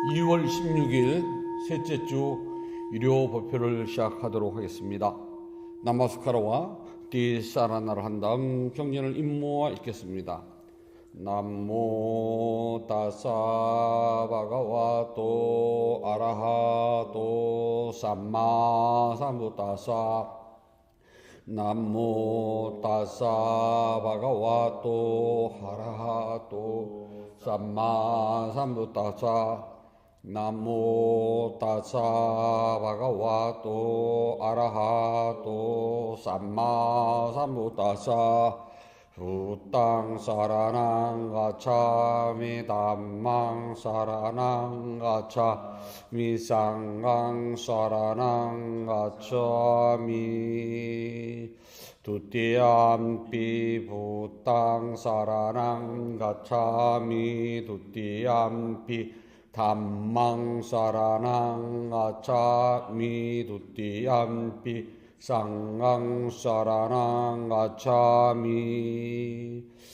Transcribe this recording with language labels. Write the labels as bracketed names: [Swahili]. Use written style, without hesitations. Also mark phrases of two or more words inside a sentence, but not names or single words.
[Korean] 2월 16일 셋째 주 유료 법회를 시작하도록 하겠습니다. 나마스카라와 디사라나를 한 다음 경전을 임모와 읽겠습니다. [Pali] namo tassa bhagavato arahato sammā sambuddhassa namo tassa bhagavato arahato sammā sambuddhassa namo tassa bhagavato arahato sammā sambuddhassa buddhaṃ saraṇaṃ gacchāmi dhammaṃ saraṇaṃ gacchāmi saṅghaṃ saraṇaṃ gacchāmi dutiyampi buddhaṃ saraṇaṃ gacchāmi dutiyampi dhammaṃ saraṇaṃ gacchāmi dutiyampi saṅghaṃ saraṇaṃ gacchāmi